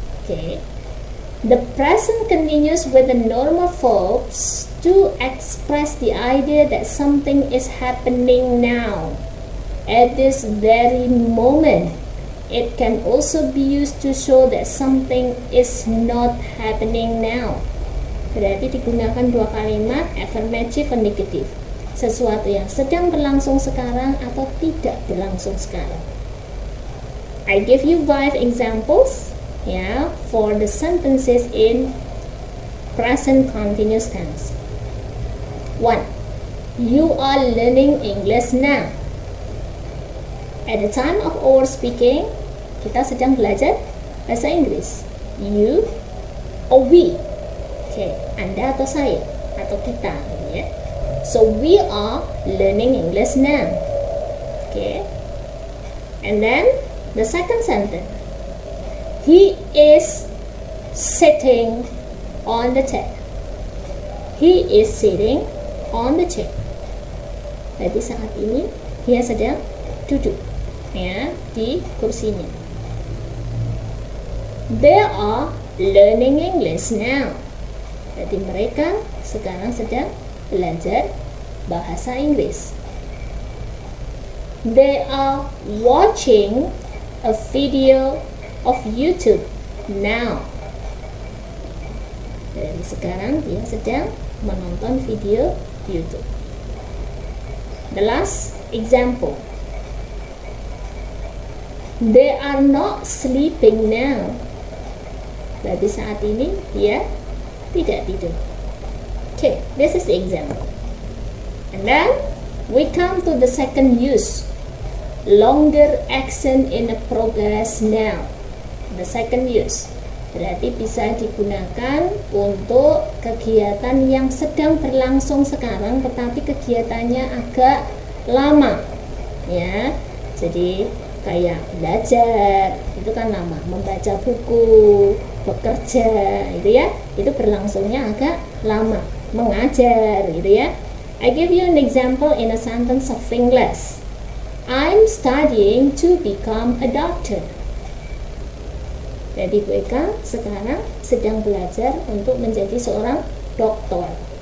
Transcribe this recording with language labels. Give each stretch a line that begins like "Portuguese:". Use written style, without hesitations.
English: Okay, the present continuous with the normal verbs to express the idea that something is happening now, at this very moment. It can also be used to show that something is not happening now.
Indonesian: Berarti digunakan dua kalimat,
English: affirmative and negative.
Indonesian: Sesuatu yang sedang berlangsung sekarang atau tidak berlangsung sekarang.
English: I give you 5 examples for the sentences in present continuous tense. 1. You are learning English now. At the time of our speaking,
Indonesian: kita sedang belajar bahasa Inggris.
English: You or we.
Indonesian: Okay, Anda atau saya atau kita, ya.
English: So we are learning English now. Okay. And then the second sentence. He is sitting on the chair. He is sitting on the chair.
Indonesian: Jadi saat ini dia sedang duduk di kursinya.
English: They are learning English now.
Indonesian: Jadi mereka sekarang sedang belajar bahasa Inggris.
English: They are watching a video of YouTube now.
Indonesian: Jadi sekarang dia sedang menonton video YouTube.
English: The last example. They are not sleeping now.
Indonesian: Berarti saat ini dia tidak tidur.
English: Okay, this is the example. And then we come to the second use. Longer action in a progress now. The second use.
Indonesian: Berarti bisa digunakan untuk kegiatan yang sedang berlangsung sekarang, tetapi kegiatannya agak lama. Ya, jadi kayak belajar itu kan lama, membaca buku, bekerja itu ya, itu berlangsungnya agak lama, mengajar gitu ya.
English: I give you an example in a sentence of English. I'm studying to become a doctor.
Indonesian: Jadi mereka sekarang sedang belajar untuk menjadi seorang dokter.